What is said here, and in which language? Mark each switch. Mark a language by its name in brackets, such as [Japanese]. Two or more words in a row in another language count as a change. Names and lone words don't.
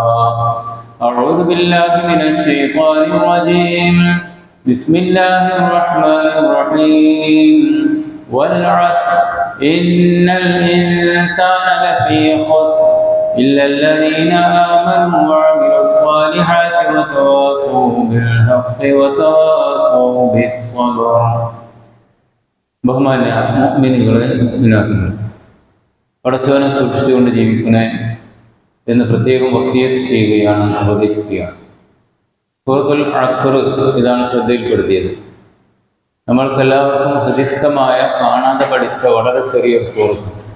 [Arabic] أعوذ بالله من الشيطان الرجيم بسم الله الرحمن الرحيم والعصر إن الإنسان لفي خسر إلا الذين آمنوا وعملوا الصالحات وتواصوا بالحق وتواصوا بالصبر [Malayalam] ബഹുമാന്യ മുഅ്മിനീങ്ങളെ മുഅ്മിനാത്തുകളെ പടച്ചവനെ സൂക്ഷിച്ചുകൊണ്ട് ജീവിക്കണേ എന്ന് പ്രത്യേകം വസിയത്ത് ചെയ്യുകയാണ്, ഉപദേശിക്കുകയാണ്. സൂറത്തുൽ അസ്ർ ഇതാണ് ശ്രദ്ധയിൽപ്പെടുത്തിയത്. നമ്മൾക്കെല്ലാവർക്കും ഹൃദിസ്ഥമായ, കാണാതെ പഠിച്ച വളരെ ചെറിയ സൂറത്ത്.